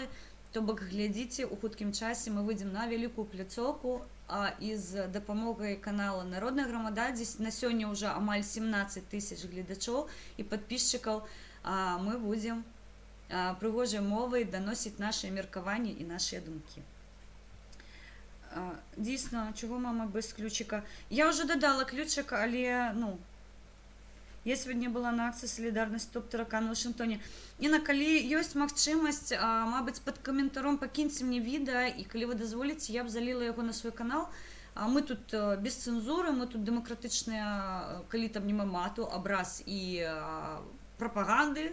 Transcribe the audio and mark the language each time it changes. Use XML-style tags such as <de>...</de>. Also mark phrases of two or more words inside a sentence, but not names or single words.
<be>То бок глядзіце, у хуткім часе мы выйдзем на вялікую пляцоўку і з дапамогай канала Народная грамада, дзесь на сёння ўжо амаль 17 000 гледачоў і падпісчыкаў, мы будзем прыгожай мовай даносіць нашыя меркаванні і нашыя думкі.</be> <uk>Дійсно, чого мама без ключика? Я уже додала ключик, але, я</uk> <ru>сегодня была</ru> <uk>на акції «Солідарність Стоп Таракан» у Вашингтоні.</uk> <be>Інна, калі ёсць магчымасць, мабыць, пад каментаром пакіньце мне відэа, і калі вы дазволіце, я б заліла яго на свой канал. Мы тут без цэнзуры, мы тут дэмакратычныя, калі там нема мату, абраз і прапаганды.</be>